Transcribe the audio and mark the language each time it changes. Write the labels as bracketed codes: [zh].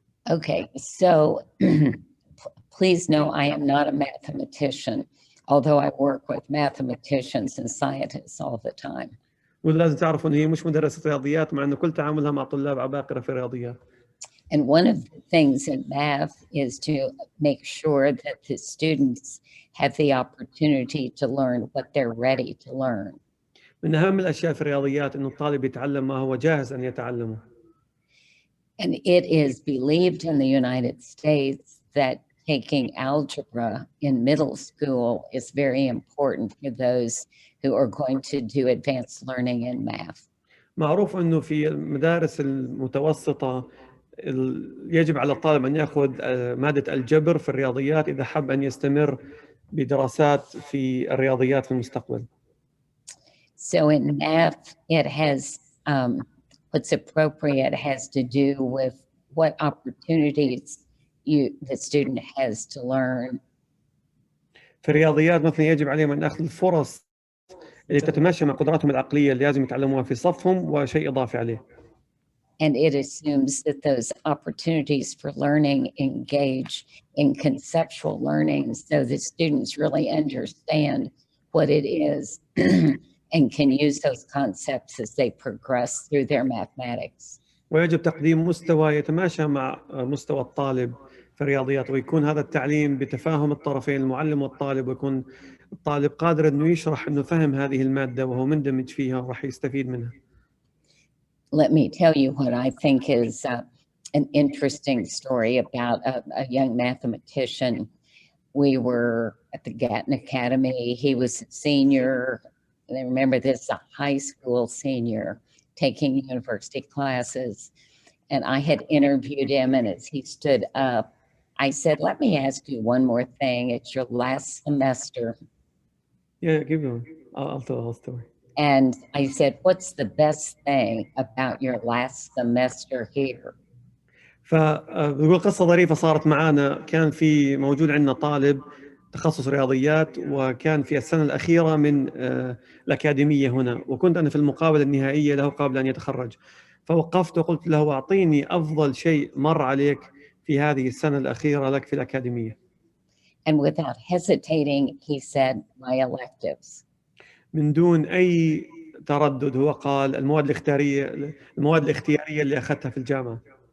[en] Okay, so please know I am not a mathematician, although I work with mathematicians and scientists all the time. [ar] ولازم تعرفوا إن هي مش مدرسة رياضيات، مع إنه كل تعاملها مع طلاب عباقرة في الرياضيات. [en] And one of the things in math is to make sure that the students have the opportunity to learn what they're ready to learn. [ar] من أهم الأشياء في الرياضيات إنه الطالب يتعلم ما هو جاهز أن يتعلمه. [en] And it is believed in the United States that taking algebra in middle school is very important for those who are going to do advanced learning in math. [ar] معروف إنه في المدارس المتوسطة يجب على الطالب أن يأخذ مادة الجبر في الرياضيات إذا حب أن يستمر بدراسات في الرياضيات في المستقبل. [en] So in math, it has what's appropriate has to do with what opportunities the student has to learn. [ar] في الرياضيات مثلا يجب عليهم أن يأخذوا الفرص اللي تتماشى مع قدراتهم العقلية اللي لازم يتعلموها في صفهم وشيء إضافي عليه. [en] And it assumes that those opportunities for learning engage in conceptual learning so the students really understand what it is and can use those concepts as they progress through their mathematics. [ar] ويجب تقديم مستوى يتماشى مع مستوى الطالب في الرياضيات، ويكون هذا التعليم بتفاهم الطرفين المعلم والطالب، ويكون الطالب قادر إنه يشرح إنه فهم هذه المادة وهو مندمج فيها وراح يستفيد منها. [en] Let me tell you what I think is an interesting story about a young mathematician. We were at the Gatton Academy. He was a senior. And I remember this, a high school senior taking university classes. And I had interviewed him, and as he stood up, I said, let me ask you one more thing. It's your last semester. Yeah, give me. I'll tell the whole story. And I said, what's the best thing about your last semester here? [ar] فبقول قصة ظريفة صارت معانا. كان في موجود عندنا طالب تخصص رياضيات، وكان في السنة الأخيرة من الأكاديمية هنا، وكنت أنا في المقابلة النهائية له قبل أن يتخرج. فوقفت وقلت له أعطيني أفضل شيء مر عليك في هذه السنة الأخيرة لك في الأكاديمية. [en] And without hesitating, he said, my electives. [ar] من دون أي تردد هو قال المواد الاختيارية اللي أخذتها في الجامعة.